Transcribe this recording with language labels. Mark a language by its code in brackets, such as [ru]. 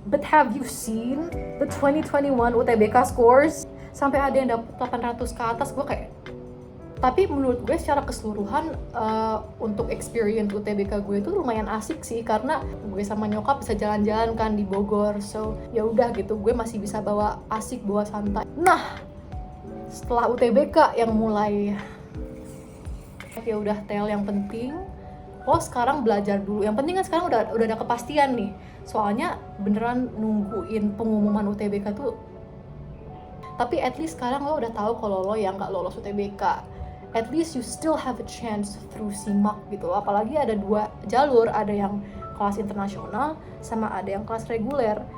[en] But have you seen the 2021 UTBK scores? [id] Sampai ada yang dapet 800 ke atas. Gue kayak, tapi menurut gue secara keseluruhan untuk experience UTBK gue itu lumayan asik sih, karena gue sama nyokap bisa jalan-jalan kan di Bogor. So ya udah gitu, gue masih bisa bawa asik, bawa santai. Nah, setelah UTBK yang mulai, ya udah tel, yang penting lo sekarang belajar dulu. Yang penting kan sekarang udah ada kepastian nih. Soalnya beneran nungguin pengumuman UTBK tuh. Tapi [en] at least [id] sekarang lo udah tahu kalau lo yang nggak lolos UTBK. [en] At least you still have a chance through SIMAK [id] gitu. Apalagi ada 2 jalur, ada yang kelas internasional sama ada yang kelas reguler.